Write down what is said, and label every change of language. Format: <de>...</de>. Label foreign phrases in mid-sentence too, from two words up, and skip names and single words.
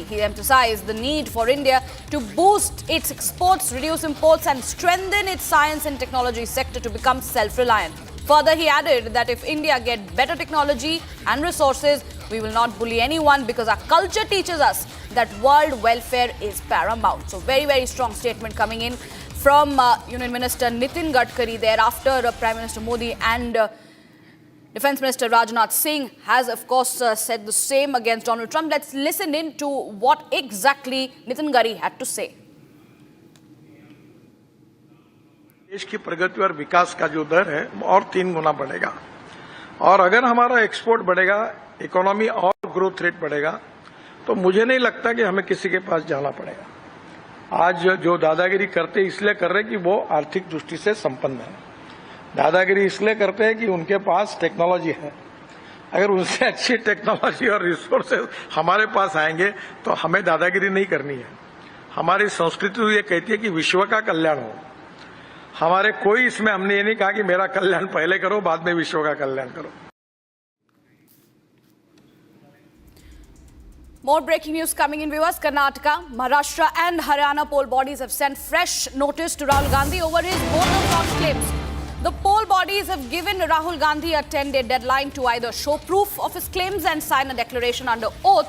<en>He emphasized the need for India to boost its exports, reduce imports and strengthen its science and technology sector to become self-reliant. Further, he added that if India gets better technology and resources, we will not bully anyone because our culture teaches us that world welfare is paramount. So very, very strong statement coming in from Union Minister Nitin Gadkari. Thereafter, Prime Minister Modi and Defence Minister Rajnath Singh has, of course, said the same against Donald Trump. Let's listen in to what exactly Nitin Gadkari had to say.</en> <hi>देश की प्रगति और विकास का जो दर है और 3 गुना बढ़ेगा और अगर हमारा एक्सपोर्ट बढ़ेगा, इकोनॉमी और</hi> <en>growth rate</en> <hi>बढ़ेगा, तो मुझे नहीं लगता कि हमें किसी के पास जाना पड़ेगा। आज जो दादागिरी करते इसलिए कर रहे कि वो आर्थिक दृष्टि से संपन्न है। दादागिरी इसलिए करते हैं कि उनके पास टेक्नोलॉजी है। अगर उनसे अच्छी टेक्नोलॉजी और रिसोर्सेज हमारे पास आएंगे तो हमें दादागिरी नहीं करनी है। हमारी संस्कृति तो ये कहती है कि विश्व का कल्याण हो। हमारे कोई इसमें हमने ये नहीं कहा कि मेरा कल्याण पहले करो, बाद में विश्व का कल्याण करो।</hi> <en>More breaking news coming in, viewers. Karnataka, Maharashtra and Haryana poll bodies have sent fresh notice to Rahul Gandhi over his voter fraud claims. The poll bodies have given Rahul Gandhi a 10-day deadline to either show proof of his claims and sign a declaration under oath.</en>